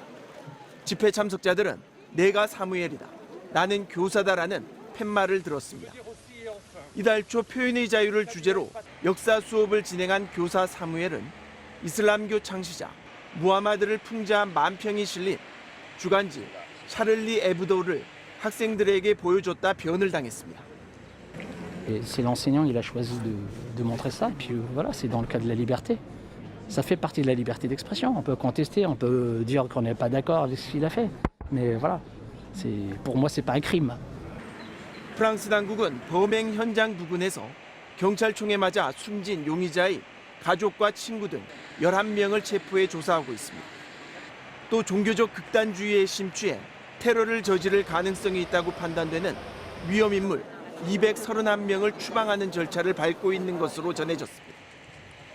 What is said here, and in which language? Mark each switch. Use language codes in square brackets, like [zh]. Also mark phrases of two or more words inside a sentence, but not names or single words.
[ko] 집회 참석자들은 내가 사무엘이다, 나는 교사다라는 팻말을 들었습니다. 이달 초 표현의 자유를 주제로 역사 수업을 진행한 교사 사무엘은 이슬람교 창시자 무하마드를 풍자한 만평이 실린 주간지 샤를리 에브도를 학생들에게 보여줬다 변을 당했습니다. [fr] Et c'est l'enseignant, il a choisi de montrer ça. Puis voilà, c'est dans le cas de la liberté. Ça fait partie de la liberté d'expression. On peut contester, on peut dire qu'on n'est pas d'accord avec ce qu'il a fait. Mais voilà, pour moi, c'est pas un crime. [ko] 프랑스 당국은 범행 현장 부근에서 경찰총에 맞아 숨진 용의자의 가족과 친구 등 11명을 체포해 조사하고 있습니다. 또 종교적 극단주의에 심취해 테러를 저지를 가능성이 있다고 판단되는 위험인물 231명을 추방하는 절차를 밟고 있는 것으로 전해졌습니다.